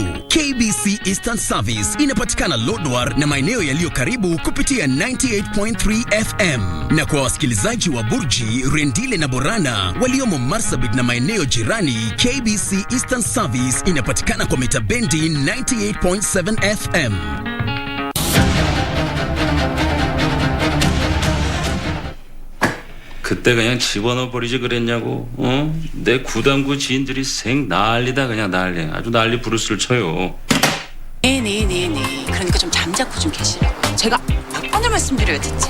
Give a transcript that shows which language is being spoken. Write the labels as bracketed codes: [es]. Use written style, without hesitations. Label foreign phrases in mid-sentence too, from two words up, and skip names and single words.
[sw] KBC Eastern Service inapatikana Lodwar na maeneo yaliyo karibu kupitia 98.3 FM. Na kwa wasikilizaji wa Burji, Rendile na Borana waliomo Marsabit na maeneo jirani, KBC Eastern Service inapatikana kwa mita bendi 98.7 FM. [ko] 그때 그냥 집어넣어 버리지 그랬냐고. 내 구단구 지인들이 생 난리다 그냥 난리. 아주 난리 부르스를 쳐요. 네. 그러니까 좀 잠자코 좀 계시라고. 제가 몇 번을 말씀드려야 됐지.